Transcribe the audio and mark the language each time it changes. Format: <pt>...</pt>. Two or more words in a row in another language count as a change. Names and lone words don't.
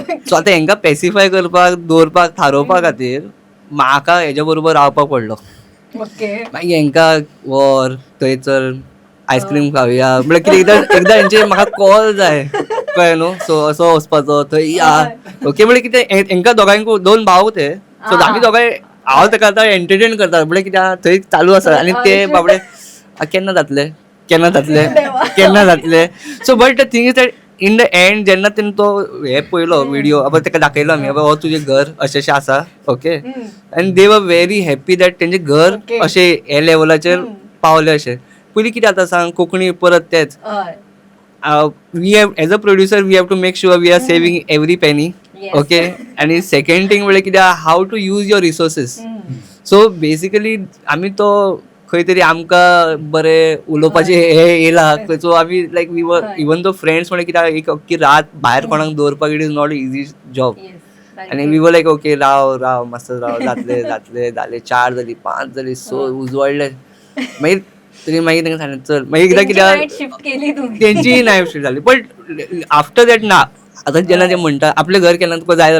<kok>सो आतां हेंकां पॅसिफाय करपाक दवरपाक थारोवपा खातीर म्हाका हेज्या बरोबर रावपाक पडलो मागीर हेंकां व्हर थंय चल आयस्क्रीम खावया म्हळ्यार कितें एकदां हेंचे म्हाका कॉल जाय कळ्ळें न्हू सो असो वचपाचो थंय या ओके म्हळ्यार कितें हेंकां दोगांयक 2 भाव ते सो आमी दोगांय हांव ताका आतां एंटरटेन करता म्हणजे कित्याक थंय चालू आसा आनी ते बाबडे केन्ना जातले केन्ना जातले केन्ना जातले सो</kok> <en>but the thing is that in the end</en> <kok>जेन्ना तेणें तो हे पळयलो व्हिडिओ बाबा ताका दाखयलो आमी बाबा हो तुजें घर अशें अशें आसा ओके आनी</kok> <en>they were very happy that</en> <kok>तेंचें घर अशें हे लेवलाचेर पावलें अशें. पयलीं कितें जाता सांग कोंकणी परत तेच</kok> <en>we have as a producer we have to make sure we are saving every penny okay and second thing</en> <kok>म्हणजे कितें</kok> <en>how to use your resources so basically</en> <kok>आमी तो खंय तरी आमकां बरें उलोवपाचें हे येयला सो आमी</kok> <en>like we were even though friends</en> <kok>म्हणजे कित्याक एक अख्खी रात भायर कोणाक दवरपाक इट</kok> <en>is not easy job</en> <kok>आनी</kok> <en>we were like okay</en> <kok>राव मातसो राव जातले जाले 4 जाली 5 जाली सो उजवाडले मागीर तरी मागीर तांकां सांगलें चल मागीर एकदां कित्याक तेंची</kok> <en>night shift</en> <kok>जाली</kok> <en>but after that</en> <kok>ना आतां जेन्ना ते म्हणटा आपलें घर केन्ना तुका जाय</kok>